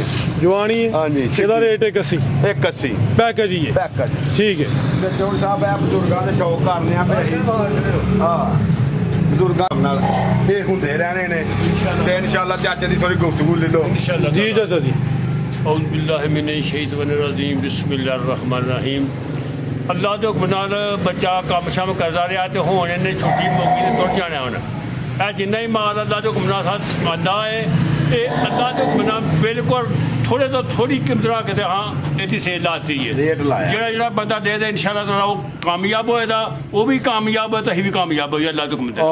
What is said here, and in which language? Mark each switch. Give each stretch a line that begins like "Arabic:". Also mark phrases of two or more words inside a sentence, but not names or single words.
Punjabi: ਜਵਾਨੀ ਹੈ ਹਾਂਜੀ, ਇਹਦਾ ਰੇਟ 81 180 ਪੈਕੇਜ ਹੀ ਹੈ ਪੈਕੇਜ ਠੀਕ ਹੈ ਤੇ ਚੋਰ ਸਾਹਿਬ ਆ ਬਜ਼ੁਰਗਾਂ ਦੇ ਸ਼ੌਕ ਕਰਨੇ ਆ ਫਿਰ ਹਾਂ ਬਜ਼ੁਰਗਾਂ ਨਾਲ ਇਹ ਹੁੰਦੇ ਰਹਿਣੇ ਨੇ ਤੇ ਇਨਸ਼ਾਅੱਲਾ ਚਾਚੇ ਦੀ ਥੋੜੀ ਗੁਫ਼ਤਗੂ ਲੈ ਲਓ इंशाल्लाह ਜੀ ਚਾਚਾ ਜੀ
Arabic: أعوذ بالله من الشيطان الرجيم بسم الله الرحمن الرحيم
Punjabi: ਅੱਲਾ ਦੇ ਹੁਕਮ ਨਾਲ ਬੱਚਾ ਕੰਮ ਸ਼ਾਮ ਕਰਦਾ ਰਿਹਾ ਤੇ ਹੁਣ ਇਹਨੇ ਛੁੱਟੀ ਮੌਕੀ ਤੇ ਤੁਰ ਜਾਣਾ ਹੁਣ ਇਹ ਜਿੰਨਾ ਹੀ ਮਾਲ ਅੱਲਾ ਦੇ ਹੁਕਮ ਨਾਲ ਸਾਥ ਮੰਨਦਾ ਹੈ ਇਹ ਅੱਲਾ ਦੇ ਹੁਕਮ ਨਾਲ ਬਿਲਕੁਲ ਥੋੜੇ ਤੋਂ ਥੋੜੀ ਕੀਮਤ ਰੱਖ ਕੇ ਤੇ ਹਾਂ ਇਹਦੀ ਸੇਲ ਲਾਤੀ ਹੈ ਰੇਟ ਲਾਇਆ ਜਿਹੜਾ ਬੰਦਾ ਦੇ ਦੇ ਇਨਸ਼ਾਅੱਲਾ ਤਾਲਾ ਉਹ ਕਾਮਯਾਬ ਹੋਏਗਾ ਉਹ ਵੀ ਕਾਮਯਾਬ ਹੈ ਤੇ ਅਸੀਂ ਵੀ ਕਾਮਯਾਬ ਹੋਈਏ ਅੱਲਾ ਦੇ ਹੁਕਮ ਤੇ